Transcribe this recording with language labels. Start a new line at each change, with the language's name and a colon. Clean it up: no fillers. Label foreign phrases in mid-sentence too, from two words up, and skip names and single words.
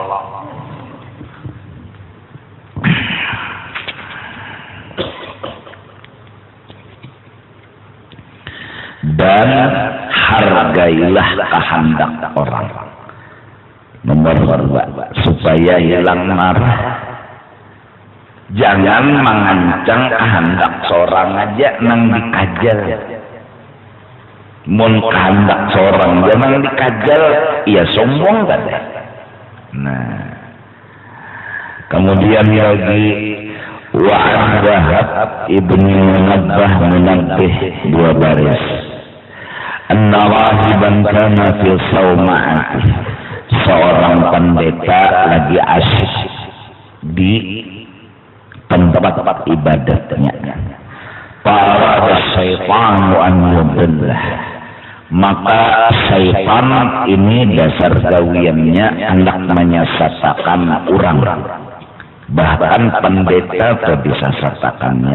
Banjar: Dan hargailah kehendak orang. Nomor 2, supaya hilang marah. Jangan mengancang kehendak seorang aja nang dikajal. Mun kehendak seorang jangan dikajal, ia sombong kada. Nah, kemudian lagi Wa'an Wahab ibn Munabbah Munabbih 2 baris.
Arabic: An-Rahiban kana fil sawma'ati.
Banjar: seorang pendeta lagi asyik di tempat ibadatnya. Para syaitan
Arabic: an yudillah,
Banjar: maka syaitan ini dasar gawiannya hendak menyesatkan orang, bahkan pendeta tak bisa satakannya.